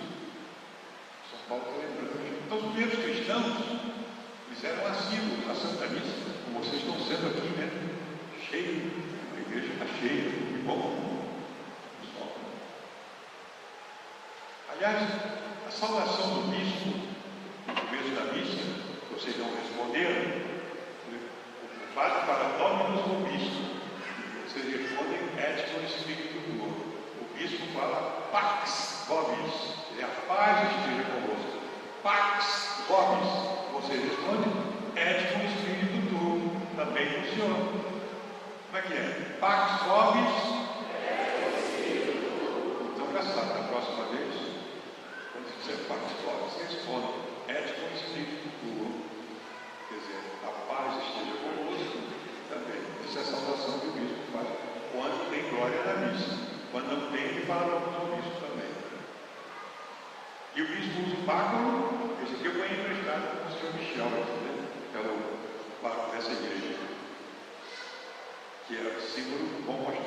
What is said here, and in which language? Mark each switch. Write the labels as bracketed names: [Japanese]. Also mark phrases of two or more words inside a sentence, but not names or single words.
[Portuguese] São Paulo está lembrando a gente. Então, os primeiros cristãos fizeram assíduos à Santa Missa, como vocês estão sendo aqui, né? Cheio, a igreja está cheia, que bom. Aliás, a saudação do bispo, no começo da missa, vocês não responderam. O padre fala: [Latin] Dominus vobiscum. [Portuguese] Vocês respondem: [Latin] et cum spiritu tuo. [Portuguese] O bispo fala: [Latin] Pax vobis. [Portuguese] É a paz esteja convosco. [Latin] Pax vobis. [Portuguese] Vocês respondem: [Latin] et cum spiritu tuo. [Portuguese] Também com o Senhor. Como é que é? [Latin] Pax vobis. [Portuguese] Então já sabe, da próxima vez, quando você participar, você responde: [Latin] et cum spiritu tuo. [Portuguese] Quer dizer, a paz esteja convosco também. Essa é a saudação que o bispo faz quando tem glória na missa. Quando não tem, ele fala para o bispo também. E o bispo usa o báculo. Esse aqui eu ganhei emprestado com o senhor Michel, né? Que é o báculo dessa igreja, que é símbolo do bom pastor.